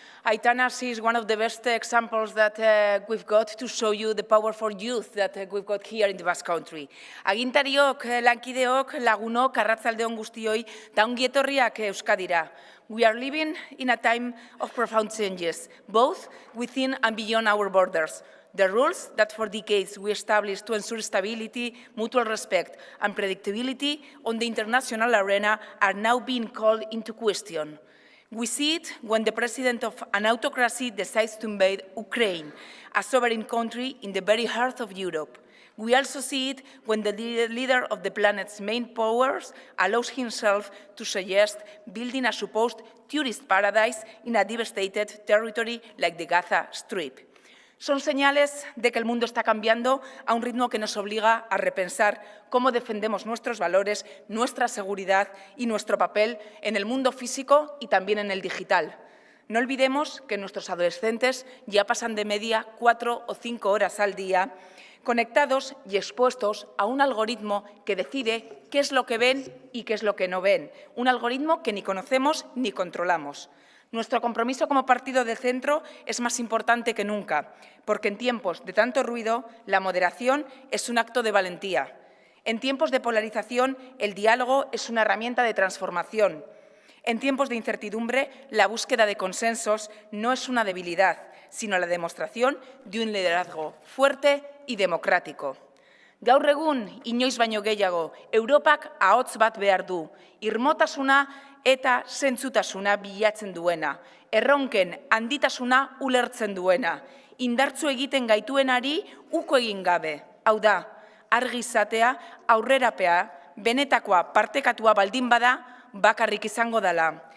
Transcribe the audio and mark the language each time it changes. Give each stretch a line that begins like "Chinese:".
English: Aitana, she is one of the best examples that we've got to show you the powerful youth that we've got here in the Basque Country.
Basque: Agintariok, lankideok, lagunok, arratzaldeon guztioi, eta ongi etorriak Euskadira.
English: We are living in a time of profound changes, both within and beyond our borders. The rules that for decades we established to ensure stability, mutual respect and predictability on the international arena are now being called into question. We see it when the president of an autocracy decides to invade Ukraine, a sovereign country in the very heart of Europe. We also see it when the leader of the planet's main powers allows himself to suggest building a supposed tourist paradise in a devastated territory like the Gaza Strip.
Spanish: Son señales de que el mundo está cambiando a un ritmo que nos obliga a repensar cómo defendemos nuestros valores, nuestra seguridad y nuestro papel en el mundo físico y también en el digital. No olvidemos que nuestros adolescentes ya pasan de media 4 o 5 horas al día conectados y expuestos a un algoritmo que decide qué es lo que ven y qué es lo que no ven. Un algoritmo que ni conocemos ni controlamos. Nuestro compromiso como partido de centro es más importante que nunca, porque en tiempos de tanto ruido, la moderación es un acto de valentía. En tiempos de polarización, el diálogo es una herramienta de transformación. En tiempos de incertidumbre, la búsqueda de consensos no es una debilidad, sino la demostración de un liderazgo fuerte y democrático.
Basque: Gaur egun, inoiz baino gehiago, Europak ahots bat behar du, irmotasuna eta zentzutasuna bilatzen duena, erronken handitasuna ulertzen duena, indartzu egiten gaituenari uko egin gabe. Hau da, argi izatea, aurrerapea, benetakoa partekatua baldin bada, bakarrik izango dela.